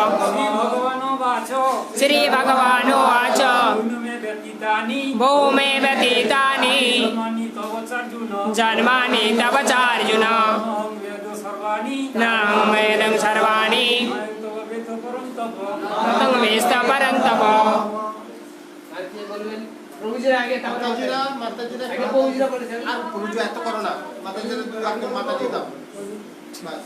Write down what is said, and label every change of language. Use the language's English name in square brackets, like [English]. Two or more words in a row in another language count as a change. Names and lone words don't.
[Sanskrit] श्री भगवानुवाच बहूनि मे व्यतीतानि जन्मानि तव चार्जुन नाहं वेदं सर्वाणि न तं वेत्त परन्तप। [Bangla] প্রভুজির আগে তারপরে মাতাজিরা আগে প্রভুজিরা বলেছেন আর প্রভুজি এত করো না মাতাজিরা দুই বাক্য মাতাজি দাও বাস।